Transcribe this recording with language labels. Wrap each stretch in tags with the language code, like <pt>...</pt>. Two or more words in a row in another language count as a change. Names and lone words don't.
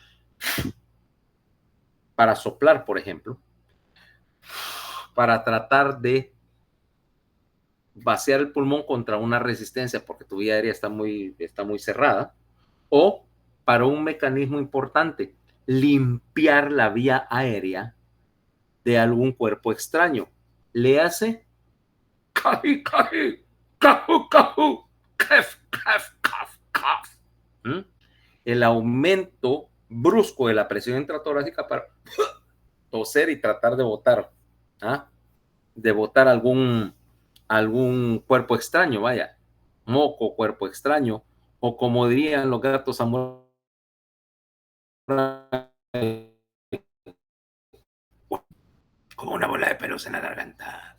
<es>para soplar, por ejemplo, para tratar de vaciar el pulmón contra una resistencia porque tu vía aérea está muy cerrada, o para un mecanismo importante, limpiar la vía aérea de algún cuerpo extraño. Le hace caji, caji, caju, caju, caf, caf, caf, caf. El aumento brusco de la presión intratorácica para toser y tratar de botar, algún cuerpo extraño, vaya, moco, cuerpo extraño, o como dirían los gatos samuráis, como una bola de pelos en la garganta.</es>